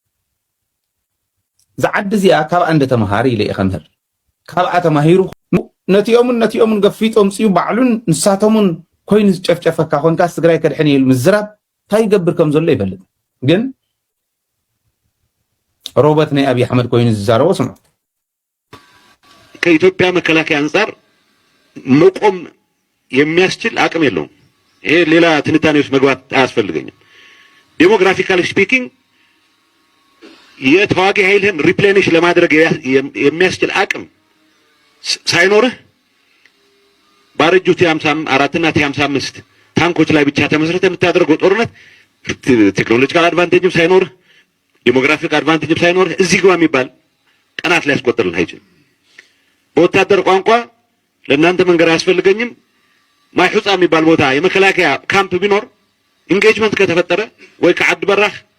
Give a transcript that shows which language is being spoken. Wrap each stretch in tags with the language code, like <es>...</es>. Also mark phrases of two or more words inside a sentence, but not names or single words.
<ti>ዝዓዲ እዚኣ ካብኣ እንደተመሃረ ኢለ እየ ከምህር ካብኣ ተማሂሩ ነቲኦምን ገፊጦም ፅዩ ባዕሉን ንሳቶምን ኮይኑ ዝጨፍጨፈካ ኮንካስ ትግራይ ከድሕን ኢሉ ምዝራብ እንታይ ይገብር ከም ዘሎ ይፈልጥ ግን ሮቦት ናይ አብይ አሕመድ ኮይኑ ዝዛረቦ ስምዑ</ti> <am>ከኢትዮጵያ መከላከያ አንፃር መቆም የሚያስችል አቅም የለውም። ይሄ ሌላ ትንታኔ ውስጥ መግባት አያስፈልገኝም።</am> <en>demographically speaking</en> <am>የተዋጊ ኃይልህን ሪፕሌኒሽ ለማድረግ የሚያስችል አቅም ሳይኖርህ ባረጁት ቲ54 እና ቲ55 ታንኮች ላይ ብቻ ተመስርተህ የምታደርገው ጦርነት</am> <en>technological advantage</en> <am>ሳይኖርህ</am> <en>demographic advantage</en> <am>ሳይኖርህ እዚህ ግባ የሚባል ቀናት ላይ ያስቆጥርልህ አይችልም። በወታደር ቋንቋ ለእናንተ መንገር አያስፈልገኝም። ማይሑጻ የሚባል ቦታ የመከላከያ ካምፕ ቢኖር ኢንጌጅመንት ከተፈጠረ ወይ ከዓድ በራህ</am>